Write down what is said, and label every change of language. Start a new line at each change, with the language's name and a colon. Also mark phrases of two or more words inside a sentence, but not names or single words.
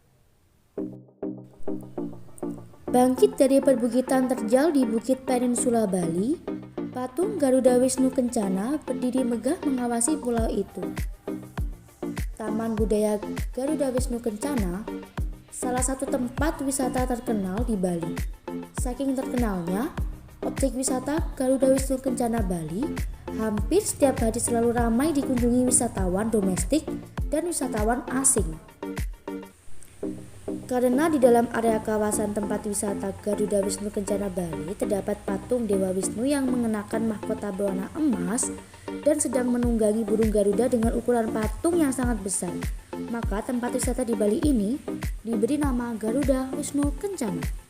Indonesian: Bangkit dari perbukitan terjal di Bukit Peninsula Bali, patung Garuda Wisnu Kencana berdiri megah mengawasi pulau itu. Taman Budaya Garuda Wisnu Kencana salah satu tempat wisata terkenal di Bali. Saking terkenalnya, objek wisata Garuda Wisnu Kencana Bali hampir setiap hari selalu ramai dikunjungi wisatawan domestik dan wisatawan asing. Karena di dalam area kawasan tempat wisata Garuda Wisnu Kencana Bali terdapat patung Dewa Wisnu yang mengenakan mahkota berwarna emas dan sedang menunggangi burung Garuda dengan ukuran patung yang sangat besar, maka tempat wisata di Bali ini diberi nama Garuda Wisnu Kencana.